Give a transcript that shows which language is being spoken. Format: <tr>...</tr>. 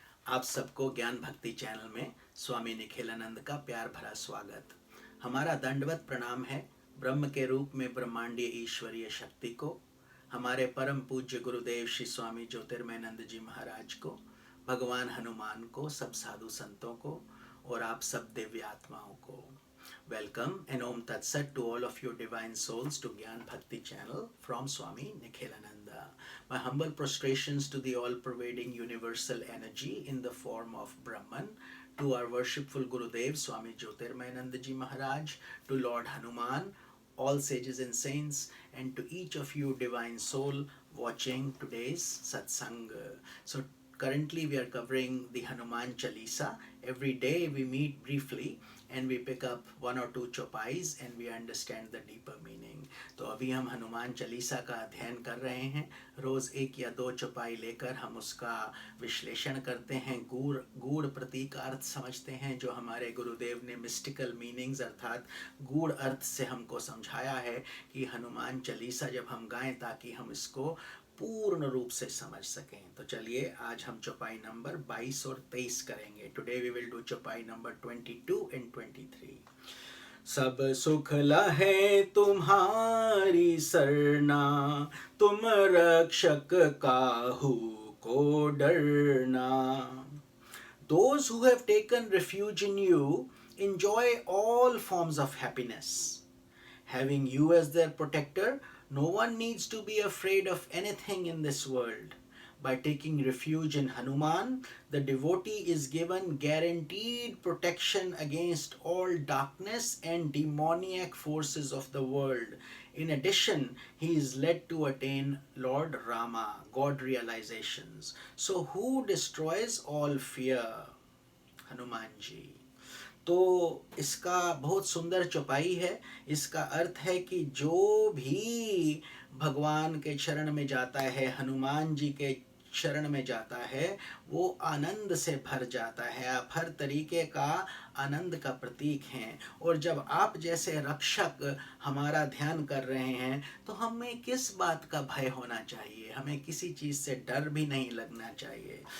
<hi>आप सबको ज्ञान भक्ति चैनल में स्वामी निखिलानंद का प्यार भरा स्वागत। हमारा दंडवत प्रणाम है ब्रह्म के रूप में ब्रह्मांडीय ईश्वरीय शक्ति को, हमारे परम पूज्य गुरुदेव श्री स्वामी ज्योतिर्मयानंद जी महाराज को, भगवान हनुमान को, सब साधु संतों को और आप सब दिव्य आत्माओं को।</hi> <en>Welcome and Om Tat Sat to all of your divine souls to Gyan Bhakti channel from Swami Nikhilananda. My humble prostrations to the all-pervading universal energy in the form of Brahman, to our worshipful Gurudev Swami Jyotirmayananda Ji Maharaj, to Lord Hanuman, all sages and saints, and to each of you divine soul watching today's satsang. So currently we are covering the Hanuman Chalisa. Every day we meet briefly and we pick up one or two chopais and we understand the deeper meaning.</en> <hi>तो अभी हम हनुमान चालीसा का अध्ययन कर रहे हैं। रोज़ एक या दो चौपाई लेकर हम उसका विश्लेषण करते हैं, गूढ़ प्रतीकार्थ समझते हैं जो हमारे गुरुदेव ने मिस्टिकल मीनिंग्स अर्थात गूढ़ अर्थ से हमको समझाया है कि हनुमान चालीसा जब हम गाएं ताकि हम इसको पूर्ण रूप से समझ सकें। तो चलिए आज हम चौपाई नंबर 22 और 23 करेंगे।</hi> <en>Today we will do चौपाई number 22 and 23।</en> <hi>सब सुख लहे तुम्हारी सरना, तुम रक्षक काहू को डरना।</hi> <en>Those who have taken refuge in you enjoy all forms of happiness. Having you as their protector, no one needs to be afraid of anything in this world. By taking refuge in Hanuman, the devotee is given guaranteed protection against all darkness and demoniac forces of the world. In addition, he is led to attain Lord Rama, God realizations. So who destroys all fear? Hanuman ji.</en> <hi>तो इसका बहुत सुंदर चौपाई है। इसका अर्थ है कि जो भी भगवान के शरण में जाता है, हनुमान जी के शरण में जाता है, वो आनंद से भर जाता है। आप हर तरीके का आनंद का प्रतीक हैं और जब आप जैसे रक्षक हमारा ध्यान कर रहे हैं तो हमें किस बात का भय होना चाहिए, हमें किसी चीज़ से डर भी नहीं लगना चाहिए।</hi>